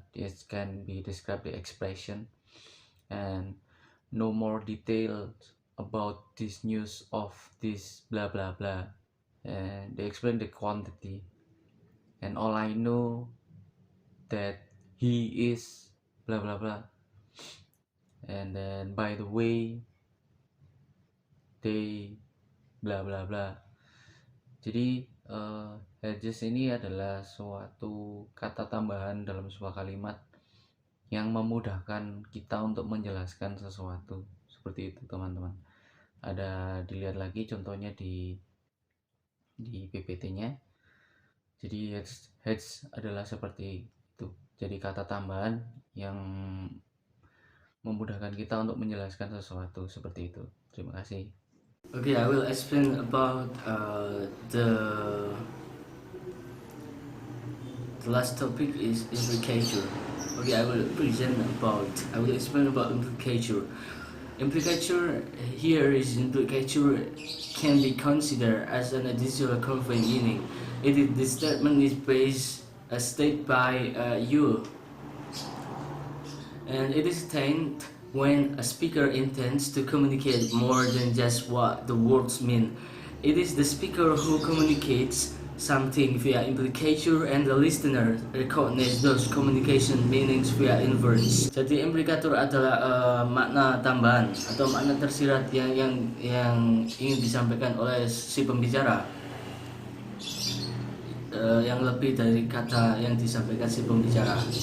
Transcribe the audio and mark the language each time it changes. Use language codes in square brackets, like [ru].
[en] This can be described the expression, and no more details about this news of this blah blah blah. And they explain the quantity, and all I know that he is blah blah blah. And then by the way, they blah blah blah. [id] Jadi hedges ini adalah suatu kata tambahan dalam sebuah kalimat yang memudahkan kita untuk menjelaskan sesuatu. Seperti itu teman-teman. Ada dilihat lagi contohnya di PPT-nya. Jadi hedge adalah seperti itu. Jadi kata tambahan yang memudahkan kita untuk menjelaskan sesuatu seperti itu. Terima kasih. [en] Okay, I will explain about the last topic is implicature. Okay, I will explain about implicature. Implicature here is implicature can be considered as an additional conveying meaning This statement is based stated by you, and it is stated when a speaker intends to communicate more than just what the words mean. It is the speaker who communicates something via implicature, and the listener recognize those communication meanings via inference. [id] Jadi implicator adalah makna tambahan atau makna tersirat yang ingin disampaikan oleh si pembicara, yang lebih dari kata yang disampaikan si pembicara.